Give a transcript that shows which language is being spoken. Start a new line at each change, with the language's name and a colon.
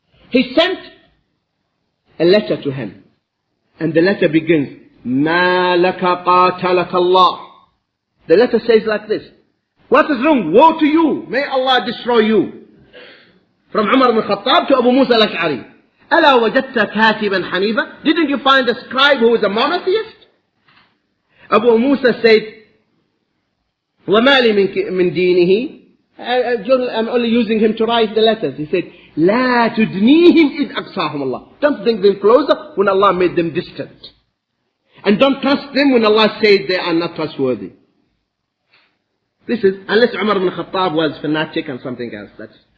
English: He sent a letter to him. And the letter begins,
Arabic: Ma laka qatalaka Allah.
English: The letter says like this. What is wrong? Woe to you. May Allah destroy you. From Umar ibn Khattab to Abu Musa al-Ash'ari.
Arabic: Ala wajadta katiban hanifa.
English: Didn't you find a scribe who was a monotheist? Abu Musa said,
Arabic: وَمَا لِي مِن دِينِهِ.
English: I'm only using him to write the letters. He said,
Arabic: لَا تُدْنِيهِمْ إِذْ أَقْصَاهُمْ اللَّهِ.
English: Don't bring them closer when Allah made them distant. And don't trust them when Allah said they are not trustworthy. This is, unless Umar ibn Khattab was fanatic and something else. That's